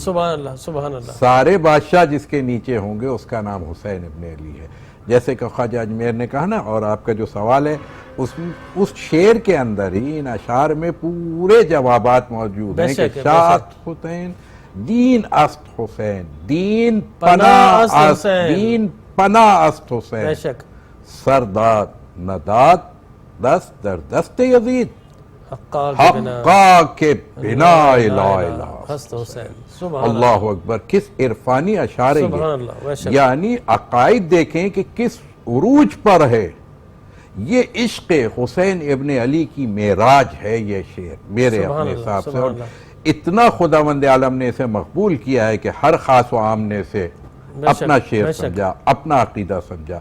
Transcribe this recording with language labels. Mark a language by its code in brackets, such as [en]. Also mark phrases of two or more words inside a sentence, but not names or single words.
[ar] سبحان اللہ سبحان اللہ، [ur] سارے بادشاہ جس کے نیچے ہوں گے اس کا نام حسین ابن علی ہے۔ جیسے کہ خواجہ اجمیر نے کہا نا، اور آپ کا جو سوال ہے اس شعر کے اندر ہی، ان اشعار میں پورے جوابات موجود ہیں کہ [fa] شاہ حسین دین است حسین، دین پناہ است، دین پناہ است حسین، سرداد نداد دست در دست یزید، حقا کے بنا لا الہ حسین۔ [ar] اللہ اکبر، [ur] کس عرفانی اشعار ہیں، یعنی عقائد دیکھیں کہ کس عروج پر ہے۔ یہ عشق حسین ابن علی کی معراج ہے یہ شعر میرے اپنے حساب سے، اور اتنا خداوند عالم نے اسے مقبول کیا ہے کہ ہر خاص و عام نے اسے اپنا شعر سمجھا، اپنا عقیدہ سمجھا۔